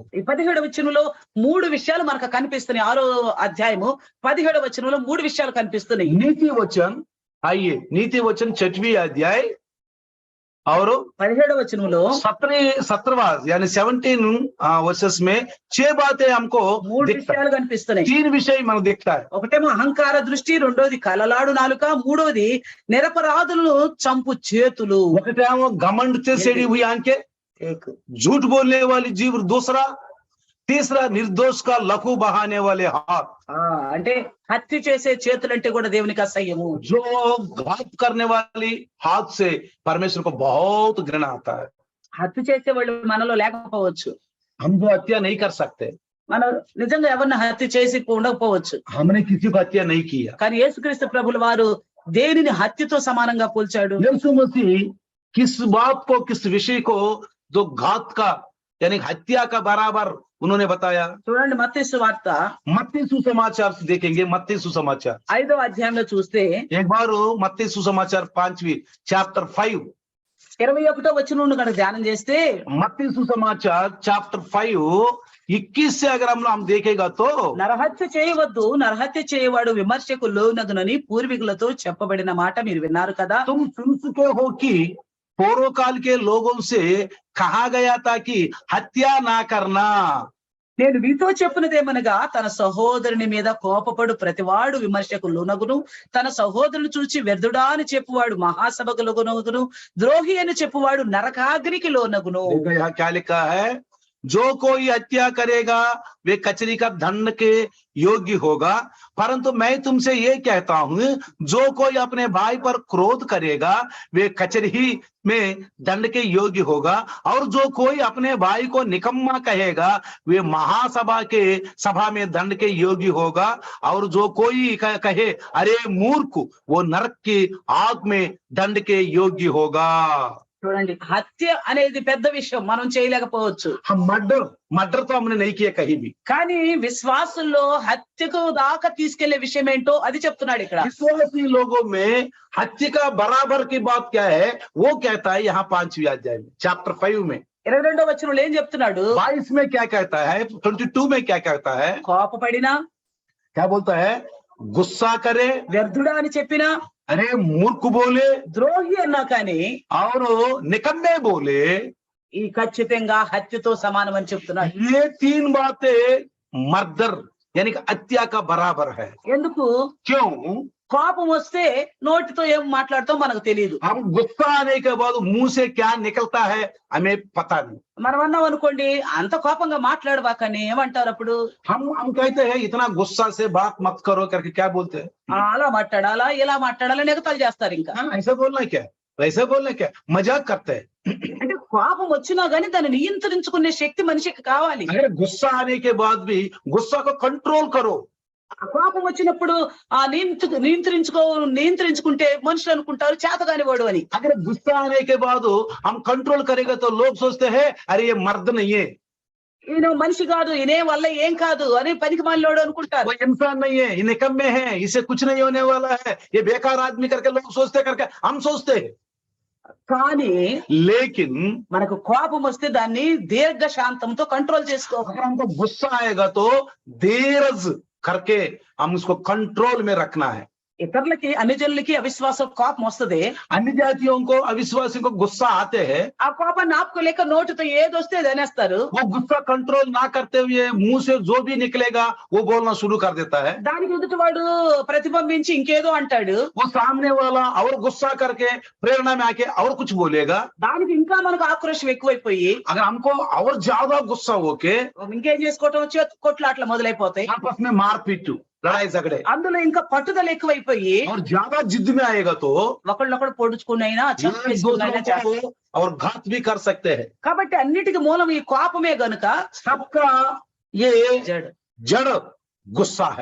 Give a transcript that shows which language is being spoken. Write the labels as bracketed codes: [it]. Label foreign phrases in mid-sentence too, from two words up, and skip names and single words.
[te] ఈ 17వ వచనంలో 3 విషయాలు మనకు కనిపిస్తున్నాయి। 6వ అధ్యాయము 17వ వచనంలో 3 విషయాలు కనిపిస్తున్నాయి। [hi] नीति वचन, आइए नीति वचन 6वीं अध्याय और [te] 17వ వచనంలో [hi] 17वां यानी 17 वर्सेस में 6 बातें हमको 3 दिखता है। [te] విషయాలు కనిపిస్తున్నాయి। [hi] 3 विषय मन दिखता है। [te] ఒకటేమో అహంకార దృష్టి, రెండోది కలలాడు నాలుక, మూడోది నిరపరాధులను చంపు చేతులు। [hi] ఒకటేమో घमंड से सेड़ी हुई आंखें, झूठ बोलने वाली जीभ, दूसरा तीसरा निर्दोष का लहू बहाने वाले हाथ। [te] అంటే హత్య చేసే చేతులంటే కూడా దేవునికి అసహ్యము। [hi] जो घात करने वाली हाथ से परमेश्वर को बहुत घृणा आता है। [te] హత్య చేసే వాళ్ళు మనలో లేకపోవచ్చు, [hi] हम जो हत्या नहीं कर सकते, [te] మనం నిజంగా ఎవరిని హత్య చేసి ఉండకపోవచ్చు, [hi] हमने किसी को हत्या नहीं किया। [te] కానీ యేసుక్రీస్తు ప్రభుల వారు దేనిని హత్యతో సమానంగా పోల్చాడు? [hi] यीशु मसीह किस बात को, किस विषय को जो घात का यानी हत्या का बराबर उन्होंने बताया? [te] చూడండి మత్తయి సువార్త [hi] मत्ती सुसमाचार से देखेंगे। मत्ती सुसमाचार [te] 5వ అధ్యాయంలో చూస్తే [hi] एक बार मत्ती सुसमाचार 5वीं चैप्टर 5 [te] 21వ వచనం నుండి కనుక ధ్యానం చేస్తే [hi] मत्ती सुसमाचार चैप्टर 5 21 से अगर हम देखेगा तो [te] నరహత్య చేయవద్దు, నరహత్య చేయవాడు విమర్శకు లోనగునని పూర్వీకులతో చెప్పబడిన మాట మీరు విన్నారు కదా। [hi] तुम सुन चुके हो कि पूर्व काल के लोगों से कहा गया था कि हत्या ना करना। [te] నేను మీతో చెప్పినదేమనగా తన సహోదరుని మీద కోపపడు ప్రతివాడు విమర్శకు లోనగును, తన సహోదరుని చూచి వ్యర్థుడా అని చెప్పువాడు మహాసభకు లోనగును, ద్రోహి అని చెప్పువాడు నరకాగ్నికి లోనగును। [hi] यहाँ क्या लिखा है? जो कोई हत्या करेगा वे कचरी का दंड के योग्य होगा, परंतु मैं तुमसे ये कहता हूं, जो कोई अपने भाई पर क्रोध करेगा वे कचरी में दंड के योग्य होगा, और जो कोई अपने भाई को निकम्मा कहेगा वे महासभा के सभा में दंड के योग्य होगा, और जो कोई कहे अरे मूर्ख वो नरक की आग में दंड के योग्य होगा। [te] చూడండి, హత్య అనేది పెద్ద విషయం, మనం చేయలేకపోవచ్చు. [hi] हम मर्डर तो हमने नहीं किया कहीं भी, [te] కానీ విశ్వాసుల్లో హత్యకు దాకా తీసుకెళ్లే విషయం ఏంటో అది చెప్తున్నాడు ఇక్కడ. [hi] विश्वासी लोगों में हत्या का बराबर की बात क्या है वो कहता है यहाँ 5वीं अध्याय में चैप्टर 5 में [te] 22వ వచనంలో ఏం చెప్తున్నాడు? [hi] 22 में क्या कहता है, 22 में क्या कहता है, [te] కోపపడినా, [hi] क्या बोलता है, गुस्सा करे, [te] వ్యర్థుడా అని చెప్పినా, [hi] अरे मूर्ख बोले [te] ద్రోహి అన్నా కానీ [hi] और निकम्मे बोले, [te] ఈ ఖచ్చితంగా హత్యతో సమానం అని చెప్తున్నాడు. [hi] ये 3 बातें मर्डर यानी कि हत्या का बराबर है. [te] ఎందుకు? [hi] क्यों? [te] కోపం వస్తే నోటితో ఏం మాట్లాడతాం మనకు తెలియదు. [hi] हम गुस्सा आने के बाद मुंह से क्या निकलता है हमें पता नहीं. [te] మనం అన్నాం అనుకోండి, అంత కోపంగా మాట్లాడబాకని ఏమంటారు అప్పుడు? [hi] हम कहते हैं इतना गुस्सा से बात मत करो करके क्या बोलते हैं, [te] అలా మాట్లాడాలా, ఇలా మాట్లాడాలా, ఎగతాళి చేస్తారు. ఇంకా [hi] ऐसा बोलना क्या, वैसे बोलना क्या, मजाक करते हैं. [te] అంటే కోపం వచ్చినా గానీ దాన్ని నియంత్రించుకునే శక్తి మనిషికి కావాలి. [hi] अगर गुस्सा आने के बाद भी गुस्सा को कंट्रोल करो. [te] ఆ కోపం వచ్చినప్పుడు ఆ నియంత్రించుకుంటే మనుషులు అనుకుంటారు చేతగాని వాడు అని. [hi] अगर गुस्सा आने के बाद हम कंट्रोल करेंगे तो लोग सोचते हैं अरे ये मर्द नहीं है, [te] ఈయన మనిషి కాదు, ఈయన వల్ల ఏం కాదు అని పనికి మాలినోడు అనుకుంటారు. [hi] वो इंसान नहीं है, ये निकम्मे है, इसे कुछ नहीं होने वाला है, ये बेकार आदमी करके लोग सोचते करके हम सोचते हैं. [te] కానీ [hi] लेकिन [te] మనకు కోపం వస్తే దాన్ని దీర్ఘ శాంతంతో కంట్రోల్ చేసుకోవాలి. [hi] अगर हमको गुस्सा आएगा तो धीरज करके हम उसको कंट्रोल में रखना है. [te] ఇతరులకి, అన్యజనులకి అవిశ్వాసం కోపం వస్తుంది. [hi] अन्य जातियों को अविश्वासियों को गुस्सा आते हैं, [te] ఆ కోపాన్ని ఆపుకోలేక నోటితో ఏదొస్తే అది అనేస్తారు. [hi] वो गुस्सा कंट्रोल ना करते हुए मुंह से जो भी निकलेगा वो बोलना शुरू कर देता है. [te] దానికి ఎదుటి వాడు ప్రతిబింబించి ఇంకేదో అంటాడు. [hi] वो सामने वाला और गुस्सा करके प्रेरणा में आके और कुछ बोलेगा. [te] దానికి ఇంకా మనకు ఆక్రోశం ఎక్కువైపోయి [hi] अगर हमको और ज्यादा गुस्सा होके [te] ఇంకేం చేసుకోవటం వచ్చి కొట్లాట్లు మొదలైపోతాయి. [hi] आपस में मारपीट, लड़ाई झगड़े [te] అందులో ఇంకా పట్టుదల ఎక్కువైపోయి [hi] और ज्यादा जिद में आएगा तो [te] ఒకళ్ళొకడు పొడుచుకునైనా [hi] एक [te] చంపేసుకునైనా [hi] दूसरों [te] చేస్తారు. [hi] को और घात भी कर सकते हैं. [te] కాబట్టి అన్నిటికీ మూలం ఈ కోపమే గనుక [hi] सबका ये [te] జడు. [hi] जड़ गुस्सा है.